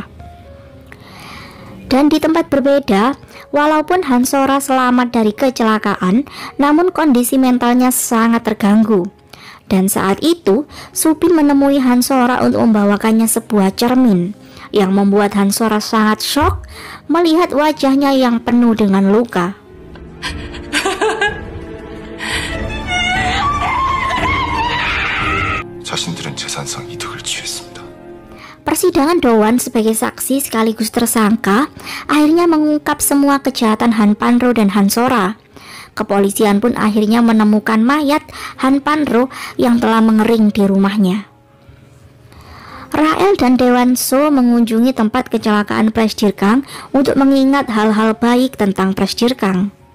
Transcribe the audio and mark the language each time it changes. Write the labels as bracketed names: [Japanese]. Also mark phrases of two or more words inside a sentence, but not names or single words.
[Indonesian] Dan di tempat berbeda, walaupun Han Sora selamat dari kecelakaan, namun kondisi mentalnya sangat terganggu. Dan saat itu, Supin menemui Han Sora untuk membawakannya sebuah cermin, yang membuat Han Sora sangat shock melihat wajahnya yang penuh dengan luka. [Korean] 자신들은 재산상 이득을 취했습니다. [Indonesian] Persidangan Dowan sebagai saksi sekaligus tersangka akhirnya mengungkap semua kejahatan Han Panro dan Han Sora. Kepolisian pun akhirnya menemukan mayat Han Panro yang telah mengering di rumahnya. Rael dan Dewan So mengunjungi tempat kecelakaan Presdirkang untuk mengingat hal-hal baik tentang Presdirkang.